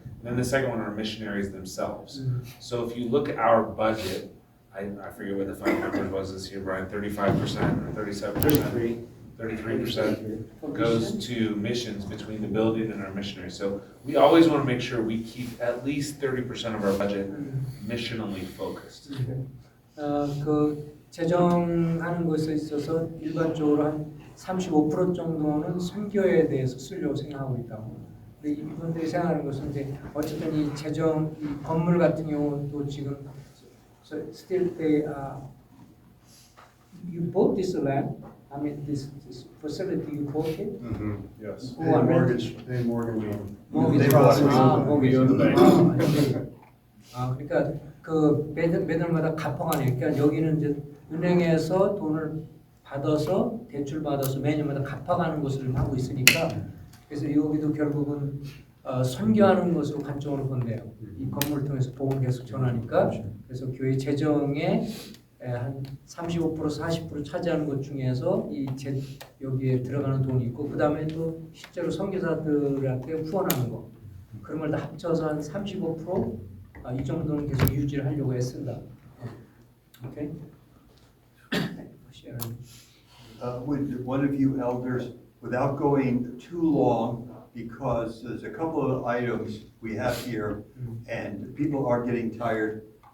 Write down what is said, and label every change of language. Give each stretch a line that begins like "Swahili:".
English: And then the second one are missionaries themselves. So if you look at our budget, I forget what the final number was this year, Brian, 35% or 37%? 33% goes to missions between the building and our missionaries. So we always want to make sure we keep at least 30% of our budget missionally focused.
Korean: 그 재정하는 것에 있어서 일반적으로 한 35% 정도는 선교에 대해서 쓰려고 생각하고 있다고. 근데 이분들이 생각하는 것은 이제 어쨌든 이 재정, 이 건물 같은 경우도 지금
English: still they you bought this land. I mean this facility you bought it. Yes. Who are Mortgage. mortgage. They bought it. mortgage. We own the bank.
Korean: 그러니까 그 매달마다 갚아가는. 그러니까 여기는 이제 은행에서 돈을 받아서 대출 받아서 매년마다 갚아가는 것을 하고 있으니까 그래서 여기도 결국은 선교하는 것으로 관점으로 본대요. 이 건물을 통해서 복음 계속 전하니까 그래서 교회 재정에 한 35% 40% 차지하는 것 중에서 여기에 들어가는 돈이 있고 그 다음에 또 실제로 선교사들한테 후원하는 거 그런 걸 다 합쳐서 한 35% 이 정도는 계속 유지를 하려고 애쓴다.
English: 오케이? Would one of you elders, without going too long, because there's a couple of items we have here, and people are getting tired.